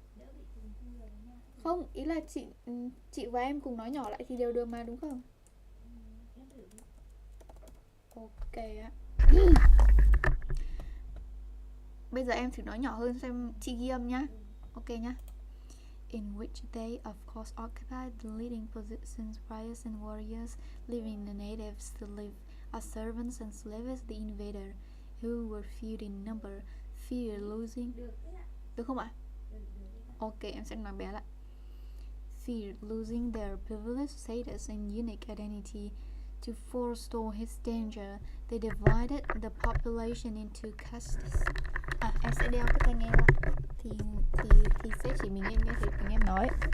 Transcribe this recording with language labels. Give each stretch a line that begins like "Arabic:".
Vietnamese: Đỡ bị trùng thu rồi nha. Không, ý là chị và em cùng nói nhỏ lại thì đều được mà, đúng không? Em thử đi. Ok ạ. Bây giờ em thử nói nhỏ hơn xem chị ghi âm nhá. Ok nhá.
English: In which they of course occupied the leading positions, priests and warriors, leaving the natives to live as servants and slaves. The invader, who were few in number, fear losing.
Vietnamese: Được không ạ? Ok, em sẽ nói bé lại.
English: Fear losing their privileged status and unique identity. To forestall his danger, they divided the population into castes.
Vietnamese: Em sẽ đeo cái tai nghe lại. Thì sẽ chỉ mình em nghe thấy tiếng em nói.